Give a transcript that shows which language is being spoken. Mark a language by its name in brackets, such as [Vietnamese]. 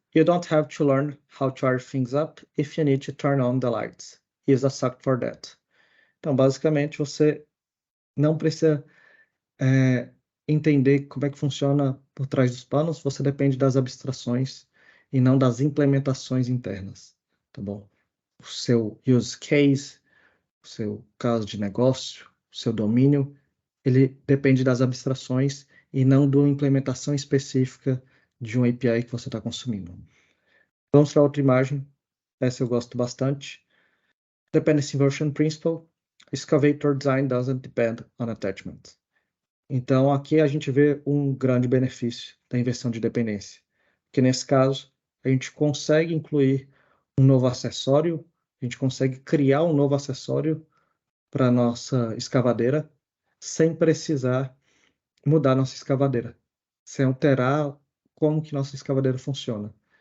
[English] You don't have to learn how to wire things up if you need to turn on the lights. Use a socket for that. [Portuguese] Então, basicamente, você não precisa entender como é que funciona por trás dos panos, você depende das abstrações e não das implementações internas, tá bom? O seu use case, o seu caso de negócio, o seu domínio, ele depende das abstrações e não de uma implementação específica de um API que você está consumindo. Vamos para outra imagem, essa eu gosto bastante. [English] Dependency Inversion Principle, Excavator Design doesn't depend on attachment. [Portuguese] Então, aqui a gente vê um grande benefício da inversão de dependência, porque nesse caso, a gente consegue incluir um novo acessório, a gente consegue criar um novo acessório para a nossa escavadeira sem precisar mudar nossa escavadeira, sem alterar como que nossa escavadeira funciona.